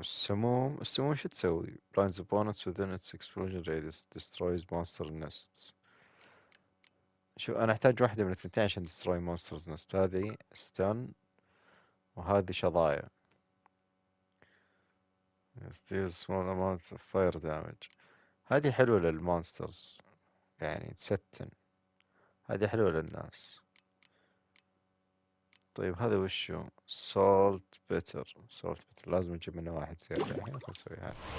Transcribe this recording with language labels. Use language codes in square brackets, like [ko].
[ar] السموم شو تسوي؟ [en] blinds opponents within its explosion radius destroys monster nests. [ar] شو انا احتاج واحدة من الثنتين عشان [en] destroy monsters nest. [ar] هذه stun وهذه شظايا. [en] deals small amounts of fire damage. [ar] هذه حلوة للمونسترز، يعني تستن. هذه حلوة للناس. طيب هذا وشو؟ سولت بيتر. لازم نجيب منه واحد زيادة. الحين نسوي هذا.